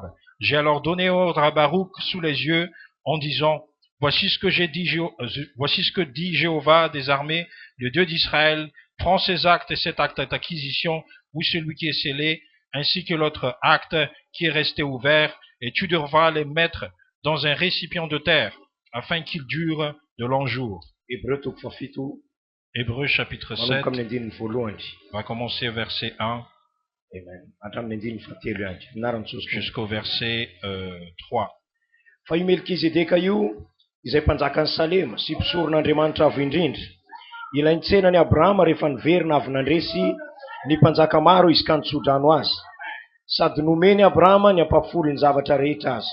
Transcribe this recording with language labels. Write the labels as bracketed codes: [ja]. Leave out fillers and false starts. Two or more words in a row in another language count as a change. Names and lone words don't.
[fr] J'ai alors donné ordre à Baruch sous les yeux en disant, voici ce que dit Jéhovah des armées, le Dieu d'Israël, prends ces actes et cet acte d'acquisition, ou celui qui est scellé, ainsi que l'autre acte qui est resté ouvert, et tu devras les mettre dans un récipient de terre, afin qu'ils durent de longs jours. Hébreux chapitre 7, va commencer verset 1 jusqu'au verset 3. [mg] Fa io Melkizedeka io izay mpanjaka ny Salema sy mpisoron'Andriamanitra avo indrindra, ilainy tsena ny Abrahama rehefa niverina avy nandresy ny mpanjaka maro izy ka nitsodrano azy, sady nomeny Abrahama ny ampafolo ny zavatra rehetra azy.